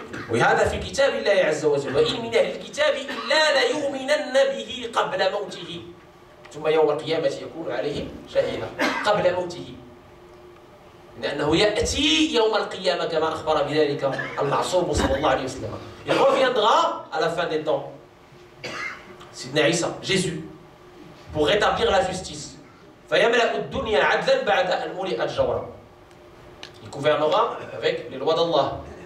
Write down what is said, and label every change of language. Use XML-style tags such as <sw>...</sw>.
<ar>وهذا في كتاب الله عز وجل وإن من أهل الكتاب إلا ليؤمنن به قبل موته ثم يوم القيامة يكون عليهم شهيدا قبل موته لأنه يأتي يوم القيامة كما أخبر بذلك المعصوم صلى الله عليه وسلم.</ar> <fr>Il reviendra à la fin des temps, Sidna Isa, Jésus, pour rétablir la justice.</fr> <ar>فيملأ الدنيا عدلا بعد أن ملئت جورا.</ar> <fr>Il gouvernera avec les lois d'Allah.</fr>